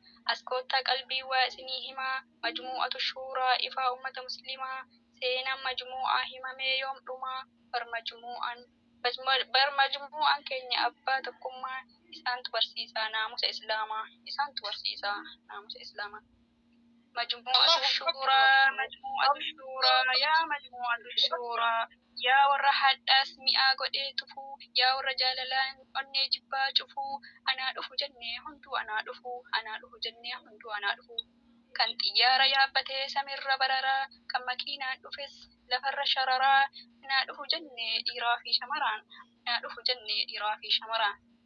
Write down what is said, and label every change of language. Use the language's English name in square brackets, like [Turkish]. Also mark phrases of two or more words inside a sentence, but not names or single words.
[Oromo] As koottaa qalbii waa isinii himaa, majmuu'atu shuuraa ifaa uummata musliimaa, seenaan majmuu'aa himamee yoom dhumaa, bar majmuu'aan, bar majmuu'aan keenya abbaa tokkummaa, isaantu barsiisaa naamusa Islaamaa, isaantu barsiisaa naamusa Islaamaa. [Arabic] مجموعة الله أكبر. الشورى، مجموعة الشورى، يا مجموعة الشورى، يا [Oromo] warra hadhaas mi'aa godhee tufu, yaa warra jaalalaan onnee jibbaa cufu, anaa dhufu jennee hunduu anaa dhufu, anaa dhufu jennee hunduu anaa dhufu. Kan xiyyaara yaabbatee samiirra bararaa, kan makiinaan dhufes lafarra shararaa, anaa dhufu jennee dhiiraa fi shamaraan, anaa dhufu jennee dhiiraa fi shamaraan.